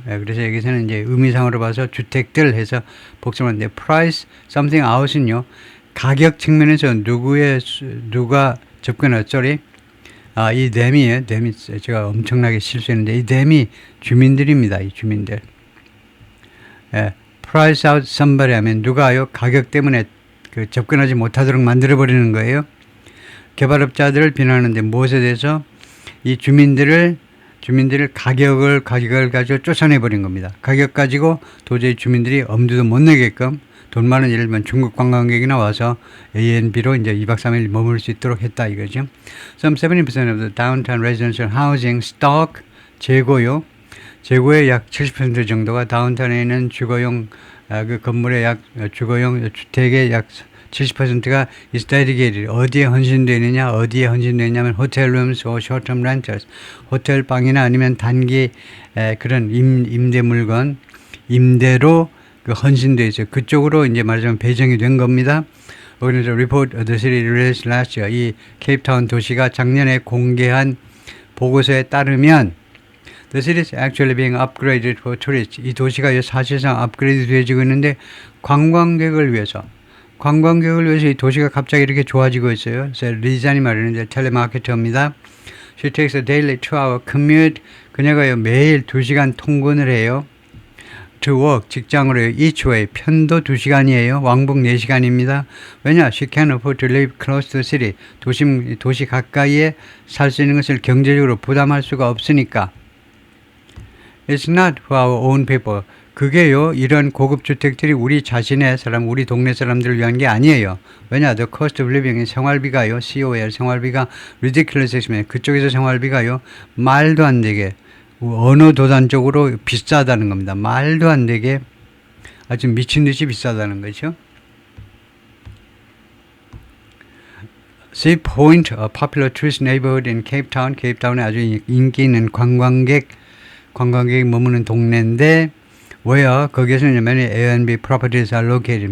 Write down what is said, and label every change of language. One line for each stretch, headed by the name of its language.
Korean: 그래서 여기서는 이제 의미상으로 봐서 주택들 해서 복잡한데 price something out은요. 가격 측면에서 누가 접근할 소리? 이 댐이에요. 댐이 제가 엄청나게 실수했는데 이 댐이 주민들입니다. 이 주민들. price out somebody 하면 누가요? 가격 때문에 그 접근하지 못하도록 만들어 버리는 거예요. 개발업자들을 비난하는데 무엇에 대해서? 이 주민들을 가격을 가지고 쫓아내 버린 겁니다. 가격 가지고 도저히 주민들이 엄두도 못 내게끔 돈 많은 예를 들면 중국 관광객이나 와서 A&B로 이제 2박 3일 머물 수 있도록 했다 이거죠.
English: Some 70% of the downtown residential housing stock 재고요.
Korean: 재고의 약 70% 정도가 다운타운에 있는 주거용 그 건물의 주거용 주택의 약 70%가
English: is dedicated.
Korean: 어디에 헌신되어 있느냐? 어디에 헌신되어 있냐면
English: hotel rooms or short-term rentals.
Korean: 호텔 방이나 아니면 단기 그런 임대 물건, 임대로 그 헌신되어 있어요. 그쪽으로 이제 말하자면 배정이 된 겁니다. 그래서
English: report the city released last year.
Korean: 이 케이프타운 도시가 작년에 공개한 보고서에 따르면
English: the city is actually being upgraded for tourists.
Korean: 이 도시가 사실상 업그레이드 되어지고 있는데 관광객을 위해서 이 도시가 갑자기 이렇게 좋아지고 있어요. 그래서 리잔이 말하는데 텔레마케터입니다.
English: She takes a daily 2-hour commute.
Korean: 그녀가 매일 2시간 통근을 해요.
English: To work,
Korean: 직장으로요.
English: Each way,
Korean: 편도 2시간이에요. 왕복 4시간입니다. 왜냐?
English: She can't afford to live close to the city.
Korean: 도시 가까이에 살 수 있는 것을 경제적으로 부담할 수가 없으니까.
English: It's not for our own people.
Korean: 그게요, 이런 고급 주택들이 우리 자신의 사람, 우리 동네 사람들을 위한 게 아니에요. 왜냐?
English: The cost of living,
Korean: 생활비가요,
English: COL,
Korean: 생활비가
English: ridiculous expensive.
Korean: 그쪽에서 생활비가요, 말도 안 되게, 어느 도단적으로 비싸다는 겁니다. 말도 안 되게 아주 미친 듯이 비싸다는 거죠.
English: Sea Point, a popular tourist neighborhood in Cape Town.
Korean: 케이프타운에 아주 인기 있는 관광객이 머무는 동네인데, 왜요? 거기에서는
English: many A&B properties are located.